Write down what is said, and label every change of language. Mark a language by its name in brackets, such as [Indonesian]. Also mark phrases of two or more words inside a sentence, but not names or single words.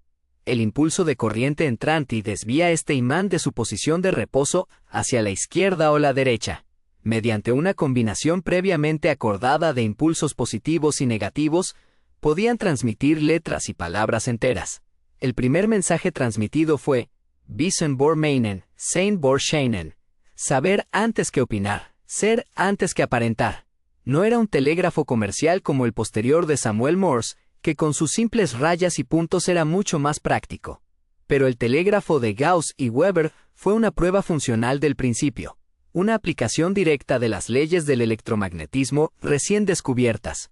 [Spanish] El impulso de corriente entrante desvía este imán de su posición de reposo hacia la izquierda o la derecha, mediante una combinación previamente acordada de impulsos positivos y negativos. Podían transmitir letras y palabras enteras. El primer mensaje transmitido fue [German] Wissen vor meinen, sein vor scheinen. [Spanish] Saber antes que opinar, ser antes que aparentar. No era un telégrafo comercial como el posterior de Samuel Morse, que con sus simples rayas y puntos era mucho más práctico. Pero el telégrafo de Gauss y Weber fue una prueba funcional del principio, una aplicación directa de las leyes del electromagnetismo recién descubiertas.